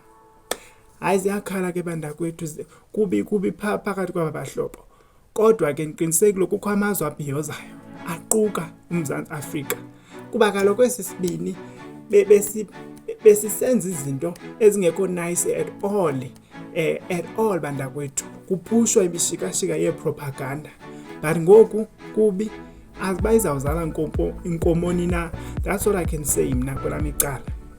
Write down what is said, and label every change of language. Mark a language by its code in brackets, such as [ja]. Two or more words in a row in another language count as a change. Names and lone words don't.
[xh] Hayi ziyakhala ke bantakwethu, kubi phakathi kwaba bahlobo. Kodwa ke ndiqinisekile kukho amazwe abhiyozayo aquka uMzantsi Afrika, kuba kaloku esi sibini besisenza izinto ezingekho [en] nice at all [xh] bantakwethu. Kuphushwa imishikashika yeepropaganda, but ngoku kubi, aziba izawuzala inkomoni na. [en] That's what I can say [xh] mna kwelam icala.